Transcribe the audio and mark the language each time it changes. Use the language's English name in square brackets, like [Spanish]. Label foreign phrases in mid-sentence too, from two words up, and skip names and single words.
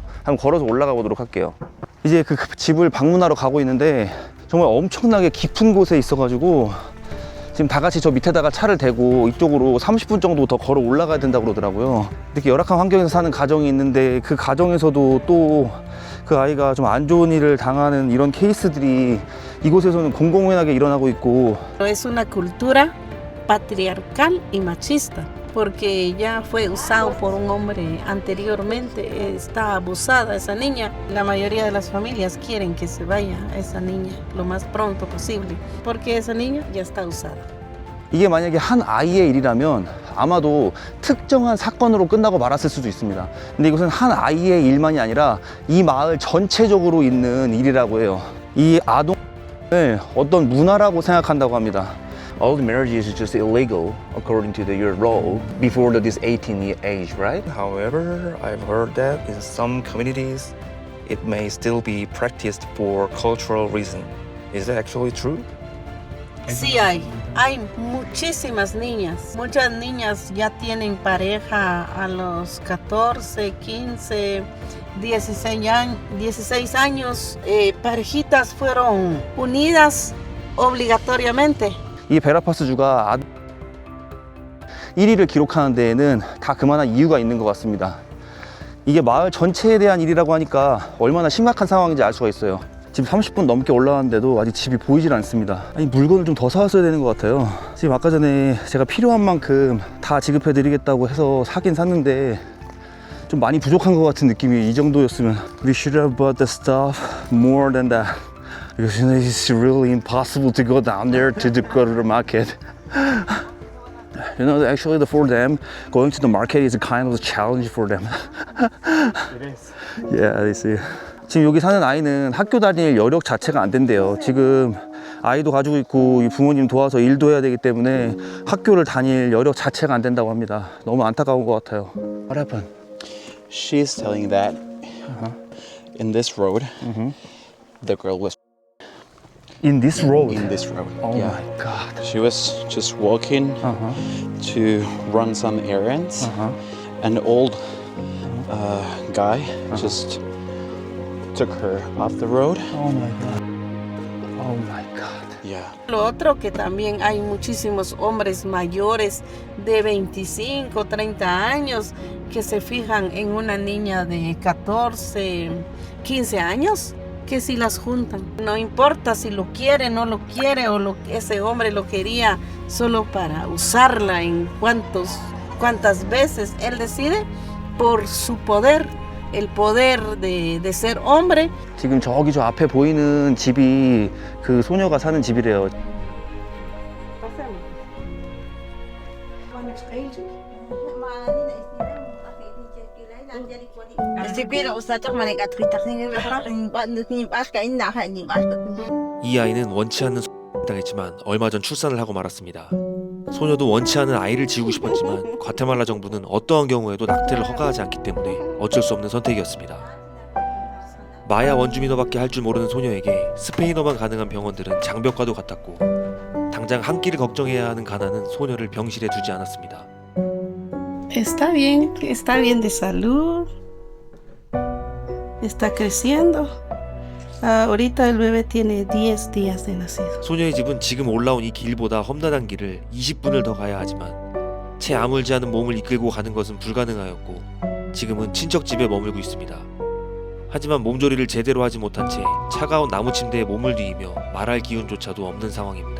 [Korean] 한번 걸어서 올라가 보도록 할게요. 이제 그 집을 방문하러 가고 있는데 정말 엄청나게 깊은 곳에 있어가지고 지금 다 같이 저 밑에다가 차를 대고 이쪽으로 30분 정도 더 걸어 올라가야 된다고 그러더라고요. 이렇게 열악한 환경에서 사는 가정이 있는데 그 가정에서도 또 그 아이가 좀 안 좋은 일을 당하는 이런 케이스들이 이곳에서는 공공연하게 일어나고 있고. [Spanish] Es una cultura patriarcal y machista, porque ya fue usado por un hombre anteriormente, está abusada esa niña. La mayoría de las familias quieren que se vaya esa niña lo más pronto posible, porque esa niña ya está usada. [Korean] 이게 만약에 한 아이의 일이라면 아마도 특정한 사건으로 끝나고 말았을 수도 있습니다. 근데 이것은 한 아이의 일만이 아니라 이 마을 전체적으로 있는 일이라고 해요. 이 아동을 어떤 문화라고 생각한다고 합니다. [English] All the marriages is just illegal according to your law before this 18 age, right? However, I've heard that in some communities it may still be practiced for cultural reason. Is that actually true? [Spanish] Sí hay muchísimas niñas. Muchas niñas ya tienen pareja a los 14, 15, 16 años. Parejitas fueron unidas obligatoriamente. [Korean] 이 베라파스주가 1위를 기록하는 데에는 다 그만한 이유가 있는 것 같습니다. 이게 마을 전체에 대한 일이라고 하니까 얼마나 심각한 상황인지 알 수가 있어요. 지금 30분 넘게 올라왔는데도 아직 집이 보이질 않습니다. 아니, 물건을 좀 더 사왔어야 되는 것 같아요. 지금 아까 전에 제가 필요한 만큼 다 지급해 드리겠다고 해서 사긴 샀는데 좀 많이 부족한 것 같은 느낌이. 이 정도였으면 [English] We should have bought the stuff more than that. Because it's really impossible to go down there to go to the market. You know, actually, for them, going to the market is a kind of a challenge for them. It is. Yeah, I see. [Korean] 지금 여기 사는 아이는 학교 다닐 여력 자체가 안 된대요. 지금 아이도 가지고 있고 부모님 도와서 일도 해야 되기 때문에 학교를 다닐 여력 자체가 안 된다고 합니다. 너무 안타까운 것 같아요. [English] What happened? She's telling that in this road, the girl was In this road? in this road. Oh yeah. my God. She was just walking to run some errands. An old guy just took her off the road. Oh my God. Oh my God. Yeah. [Spanish] Lo otro que también hay muchísimos hombres mayores de 25, 30 años que se fijan en una niña de 14, 15 años, que si las juntan. No importa si lo quiere, no lo quiere o ese hombre lo quería solo para usarla en cuántas veces él decide por su poder. El poder de ser hombre. [Korean] 지금 저기 저 앞에 보이는 집이 그 소녀가 사는 집이래요. 이 아이는 원치 않는 당했지만 얼마 전 출산을 하고 말았습니다. 소녀도 원치 않은 아이를 지우고 싶었지만 과테말라 정부는 어떠한 경우에도 낙태를 허가하지 않기 때문에 어쩔 수 없는 선택이었습니다. 마야 원주민어밖에 할 줄 모르는 소녀에게 스페인어만 가능한 병원들은 장벽과도 같았고 당장 한 끼를 걱정해야 하는 가난은 소녀를 병실에 두지 않았습니다. [Spanish] Está bien de salud. Está creciendo. Ahorita el bebé tiene 10 días de nacido. [Korean] 소녀의 집은 지금 올라온 이 길보다 험난한 길을 20분을 더 가야 하지만 채 아물지 않은 몸을 이끌고 가는 것은 불가능하였고 지금은 친척 집에 머물고 있습니다. 하지만 몸조리를 제대로 하지 못한 채 차가운 나무 침대에 몸을 뒤이며 말할 기운조차도 없는 상황입니다.